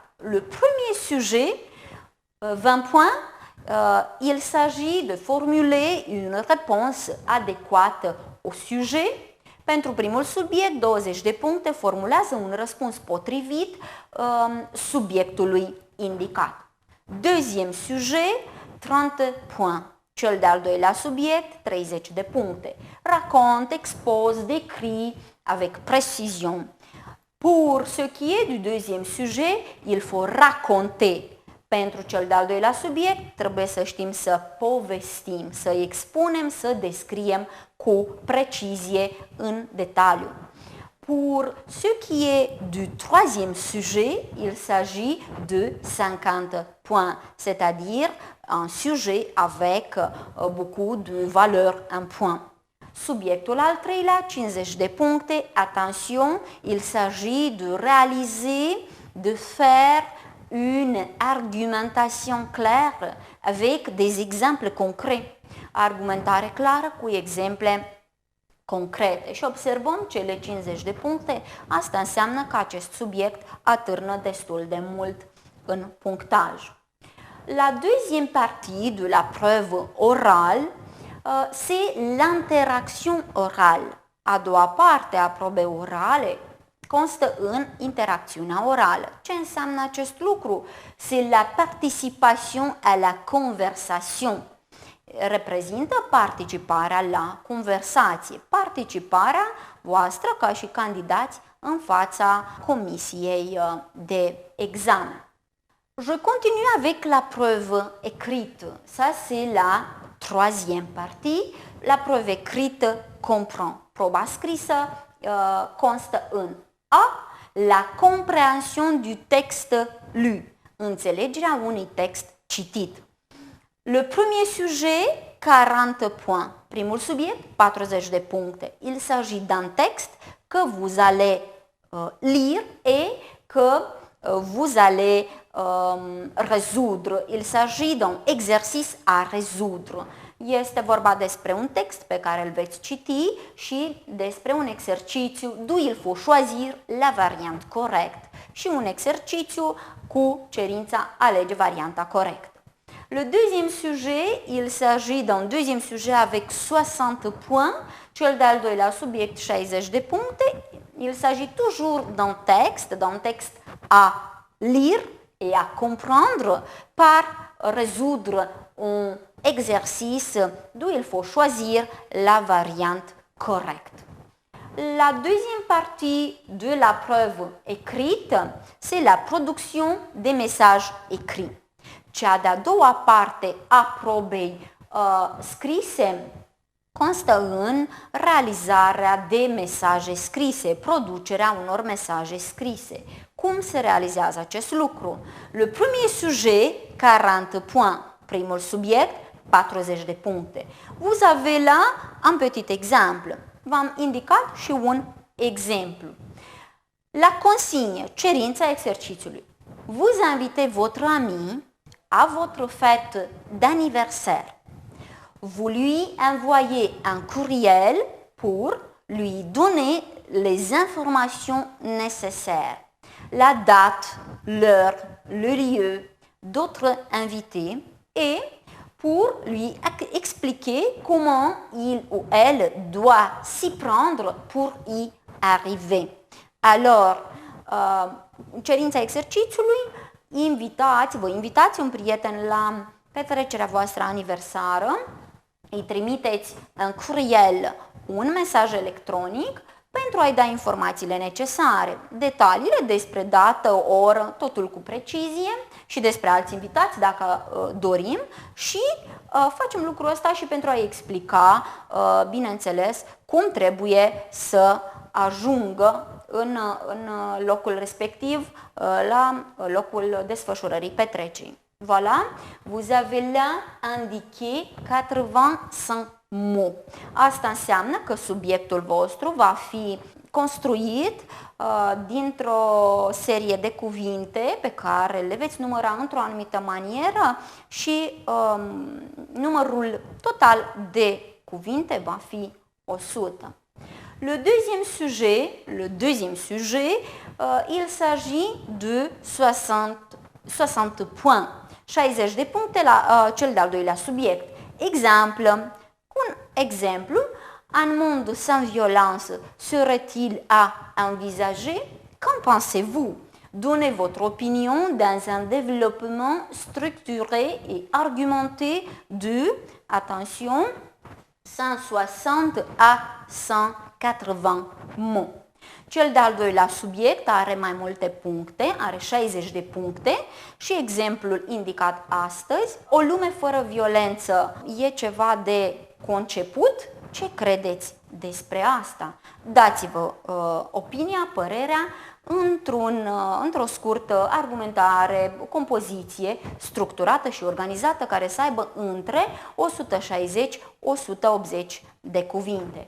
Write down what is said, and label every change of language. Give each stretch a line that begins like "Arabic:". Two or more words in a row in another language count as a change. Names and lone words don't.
French: Le premier sujet, 20 points, il s'agit de formuler une réponse adéquate au sujet.
Romanian: Pentru primul subiect, 20 de puncte, formulează un răspuns potrivit subiectului indicat.
French: Deuxième sujet, 30 points.
Romanian: Cel de-al doilea subiect, 30 de puncte.
French: Raconte, expose, décrit avec précision. Pour ce qui est du deuxième sujet, il faut raconter.
Romanian: Pentru cel de-al doilea subiect, trebuie să știm să povestim, să expunem, să descriem cu precizie în detaliu.
French: Pour ce qui est du troisième sujet, il s'agit de 50 points, c'est-à-dire un sujet avec beaucoup de valeur en points.
Romanian: Subiectul al treilea, 50 de puncte,
French: attention, il s'agit de réaliser, de faire une argumentation claire avec des exemples concrets.
Romanian: Argumentare clară cu exemple concrete și observăm cele 50 de puncte, asta înseamnă că acest subiect atârnă destul de mult în punctaj.
French: La deuxième partie de la preuve orale, c'est l'interaction orale.
Romanian: A doua parte a probei orale constă în interacțiunea orală. Ce înseamnă acest lucru?
French: C'est la participation à la conversation.
Romanian: Reprezintă participarea la conversație, participarea voastră ca și candidați în fața comisiei de examen.
French: Je continue avec la preuve écrite. Ça, c'est la troisième partie. La preuve écrite comprend.
Romanian: Proba scrisă constă în A.
French: La compréhension du texte lu.
Romanian: Înțelegerea unui text citit.
French: Le premier sujet, 40 points.
Romanian: Primul subiect, 40 de puncte.
French: Il s'agit d'un texte que vous allez lire et que vous allez résoudre. Il s'agit d'un exercice à résoudre.
Romanian: Este vorba despre un text pe care îl veți citi și despre un exercițiu
French: d'où il faut choisir la variante correcte
Romanian: și un exercițiu cu cerința alege varianta corectă.
French: Le deuxième sujet, il s'agit d'un deuxième sujet avec 60 points,
Romanian: cel de-al doilea subiect 60 de puncte.
French: Il s'agit toujours d'un texte à lire et à comprendre par résoudre un exercice d'où il faut choisir la variante correcte. La deuxième partie de la preuve écrite, c'est la production des messages écrits.
Romanian: Cea de-a doua parte a probei scrise constă în realizarea de mesaje scrise, producerea unor mesaje scrise. Cum se realizează acest lucru?
French: Le premier sujet, 40 points.
Romanian: Primul subiect, 40 de puncte.
French: Vous avez là un petit exemple.
Romanian: V-am indicat și un exemplu.
French: La consigne,
Romanian: cerința exercițiului.
French: Vous invitez votre ami à votre fête d'anniversaire. Vous lui envoyez un courriel pour lui donner les informations nécessaires. La date, l'heure, le lieu d'autres invités et pour lui expliquer comment il ou elle doit s'y prendre pour y arriver. Alors,
Romanian: cerința exercițiului, vă invitați un prieten la petrecerea voastră aniversară, îi trimiteți în courriel un mesaj electronic pentru a-i da informațiile necesare, detaliile despre dată, oră, totul cu precizie și despre alți invitați dacă dorim și facem lucrul ăsta și pentru a-i explica, bineînțeles, cum trebuie să ajungă în locul respectiv, la locul desfășurării petrecerii.
French: Voilà, vous avez là indiqué 85 mots.
Romanian: Asta înseamnă că subiectul vostru va fi construit dintr-o serie de cuvinte pe care le veți număra într-o anumită manieră și numărul total de cuvinte va fi 100.
French: Le deuxième sujet, il s'agit de 60 points.
Romanian: 60 de puncte la cel de-al doilea subiect.
French: Exemple.
Romanian: Un exemplu,
French: un monde sans violence serait-il à envisager? Qu'en pensez-vous? Donnez votre opinion dans un développement structuré et argumenté de, attention, 160 à 180 mots.
Romanian: Cel de-al doilea subiect are mai multe puncte, are 60 de puncte și exemplul indicat astăzi, o lume fără violență e ceva de conceput? Ce credeți despre asta? Dați-vă opinia, părerea într-o scurtă argumentare, o compoziție structurată și organizată care să aibă între 160-180 de cuvinte.